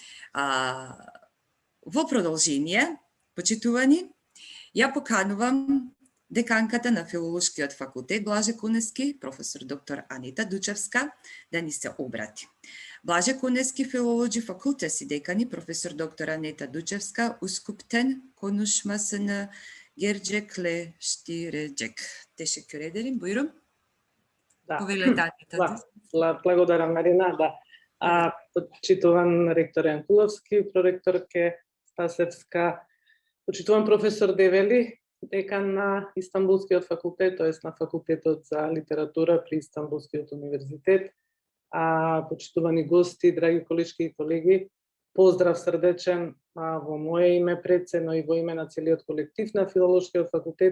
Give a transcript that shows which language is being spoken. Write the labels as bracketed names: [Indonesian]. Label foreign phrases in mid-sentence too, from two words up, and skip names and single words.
[Macedonian] Во продолжение, почитувани, ја поканувам деканката на Филолошкиот факултет Блаже Куневски, професор доктор Анита Дучевска, да ни се обрати. [Turkish] Blaže Kunevski Filoloji Fakültesi dekanı Profesör Doktor Anita Duçevska Üsküp'ten konuşmasını gerçekleştirecek. Teşekkür ederim. Buyurun. [Macedonian] Благодарам, Марина. Почитуван ректор Јанкуловски, проректорке Стасевска, почитуван професор Девели, декан на Истанбулскиот факултет, тоест на Факултетот за литература при Истанбулскиот универзитет, почитувани гости, драги колешки и колеги, поздрав срдечен во моје име пред се, но и во име на целиот колектив на Филолошкиот факултет.